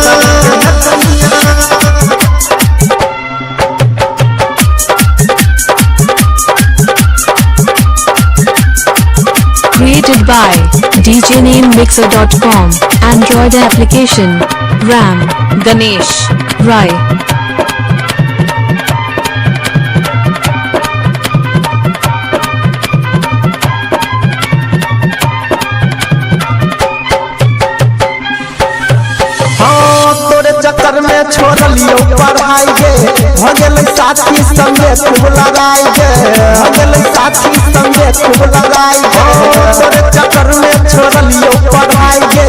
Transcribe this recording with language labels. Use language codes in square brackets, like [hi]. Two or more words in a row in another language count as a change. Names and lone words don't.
[en] created by djnamemixer.com Android application Ram Ganesh Rai [mai] चक्कर में छोड़ लियो पढ़ाई गे भगल साथी संगे खूब लगाई गे भगल साथी संगे खूब लगाई गे तोरे चक्कर में छोड़ लियो पढ़ाई गे